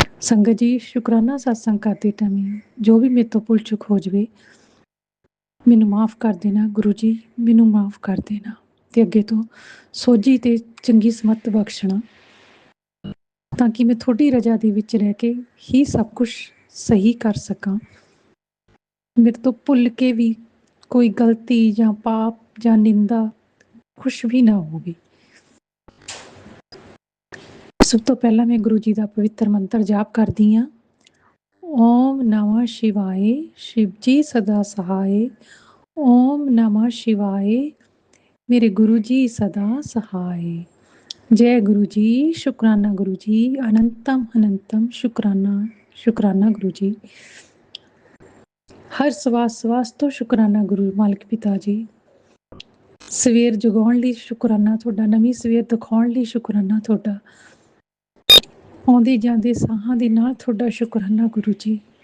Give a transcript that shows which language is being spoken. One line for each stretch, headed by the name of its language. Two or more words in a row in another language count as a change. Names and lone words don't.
Punjabi: ਸੰਗਤ ਜੀ, ਸ਼ੁਕਰਾਨਾ ਸਤਸੰਗ ਕਰਦੇ ਟਾਈਮ ਜੋ ਵੀ ਮੇਰੇ ਤੋਂ ਭੁੱਲ ਚੁੱਕ ਹੋ ਜਾਵੇ, ਮੈਨੂੰ ਮਾਫ਼ ਕਰ ਦੇਣਾ ਗੁਰੂ ਜੀ, ਮੈਨੂੰ ਮਾਫ਼ ਕਰ ਦੇਣਾ, ਅਤੇ ਅੱਗੇ ਤੋਂ ਸੋਝੀ ਅਤੇ ਚੰਗੀ ਸਮੱਤ ਬਖਸ਼ਣਾ, ਤਾਂ ਕਿ ਮੈਂ ਤੁਹਾਡੀ ਰਜ਼ਾ ਦੇ ਵਿੱਚ ਰਹਿ ਕੇ ਹੀ ਸਭ ਕੁਛ ਸਹੀ ਕਰ ਸਕਾਂ। ਮੇਰੇ ਤੋਂ ਭੁੱਲ ਕੇ ਵੀ ਕੋਈ ਗਲਤੀ ਜਾਂ ਪਾਪ ਜਾਂ ਨਿੰਦਾ ਕੁਛ ਵੀ ਨਾ ਹੋਵੇ। ਸਭ ਤੋਂ ਪਹਿਲਾਂ ਮੈਂ ਗੁਰੂ ਜੀ ਦਾ ਪਵਿੱਤਰ ਮੰਤਰ ਜਾਪ ਕਰਦੀ ਹਾਂ।
Sanskrit: ओम नमः शिवाय।
Hindi: शिव जी सदा सहाय।
Sanskrit: ओम नमः शिवाय।
Hindi: मेरे गुरु जी सदा सहाय। जय गुरु जी। शुकराना गुरु जी। अनंतम अनंतम शुकराना शुकराना गुरु जी।
Punjabi: हर ਸਵਾਸ ਤੋਂ ਸ਼ੁਕਰਾਨਾ ਗੁਰੂ ਮਾਲਕ ਪਿਤਾ ਜੀ। ਸਵੇਰ ਜਗਾਉਣ ਲਈ ਸ਼ੁਕਰਾਨਾ ਤੁਹਾਡਾ, ਨਵੀਂ ਸਵੇਰ ਦਿਖਾਉਣ ਲਈ ਸ਼ੁਕਰਾਨਾ ਤੁਹਾਡਾ, ਆਉਂਦੇ ਜਾਂਦੇ ਸਾਹਾਂ ਦੇ ਨਾਲ ਤੁਹਾਡਾ ਸ਼ੁਕਰਾਨਾ ਗੁਰੂ ਜੀ।